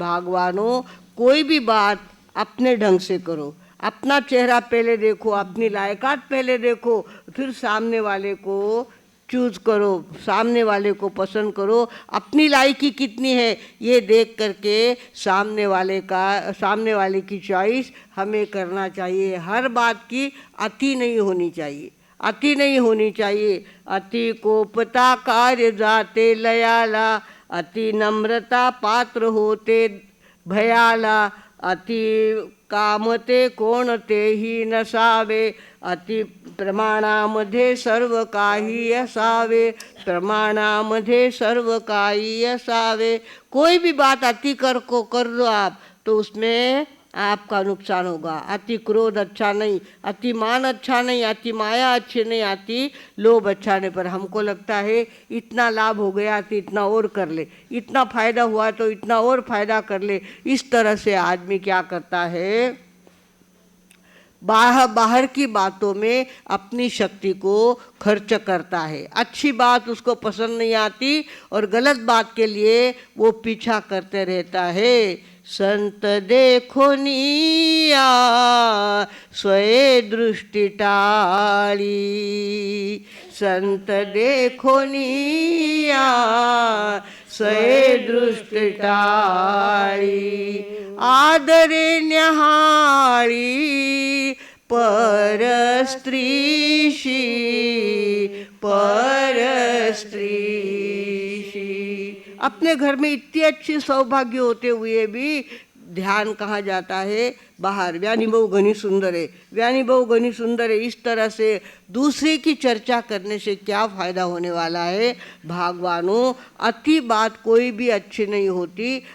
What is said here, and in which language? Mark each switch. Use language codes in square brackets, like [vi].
[hi] भगवानों, कोई भी बात अपने ढंग से करो, अपना चेहरा पहले देखो, अपनी लायकात पहले देखो, फिर सामने वाले को चूज करो, सामने वाले को पसंद करो। अपनी लायकी कितनी है ये देख करके सामने वाले की चॉइस हमें करना चाहिए। हर बात की अति नहीं होनी चाहिए, अति नहीं होनी चाहिए। [mr] अति कोपता कार्य जाते लयाला, अति नम्रता पात्र होते भयाला, अति कामते कोणते ही नसावे, अति प्रमाणामध्ये सर्व काही असावे, प्रमाणामध्ये सर्व काही असावे। [hi] कोई भी बात अति कर दो आप, तो उसमें आपका नुकसान होगा। अति क्रोध अच्छा नहीं, अति मान अच्छा नहीं, अति माया अच्छी नहीं, अति लोभ अच्छा नहीं। पर हमको लगता है इतना लाभ हो गया तो इतना और कर ले, इतना फायदा हुआ तो इतना और फायदा कर ले। इस तरह से आदमी क्या करता है, बाहर की बातों में अपनी शक्ति को खर्च करता है। अच्छी बात उसको पसंद नहीं आती और गलत बात के लिए वो पीछा करते रहता है। [mr] संत देखो निया स्वये दृष्टि टाळी, संत देखो निया स्वये दृष्टि टाळी, आदरे न्याहाळी पर स्त्रीशी, पर स्त्रीशी। [hi] अपने घर में इतनी अच्छी सौभाग्य होते हुए भी ध्यान कहाँ जाता है, बाहर। व्यानी बहु घनी सुंदर है, व्यानी बहु घनी सुंदर है। इस तरह से दूसरे की चर्चा करने से क्या फ़ायदा होने वाला है। भगवानों, अति बात कोई भी अच्छी नहीं होती।